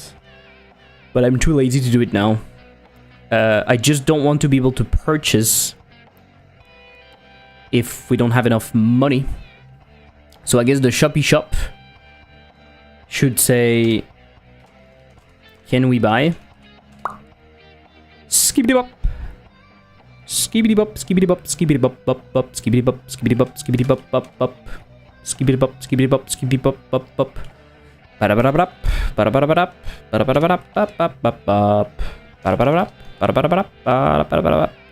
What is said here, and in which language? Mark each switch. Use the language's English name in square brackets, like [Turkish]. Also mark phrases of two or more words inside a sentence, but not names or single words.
[English] But I'm too lazy to do it now. I just don't want to be able to purchase if we don't have enough money. So I guess the Shopee shop should say, can we buy? Skibbity bop. Skibbity bop, skibbity bop, skibbity bop, bop, bop, skibbity bop, skibbity bop, skibbity bop, bop, bop. Skibbity bop, skibbity bop, skibbity bop, bop, bop. Ba-da-ba-da-ba-dap, ba-da-ba-da-ba-dap, ba-da-ba-da-ba-dap, bop-bop-bop. Ba-da-ba-da-ba-dap, ba-da-ba-da-ba-dap, ba-da-ba-da-ba-dap.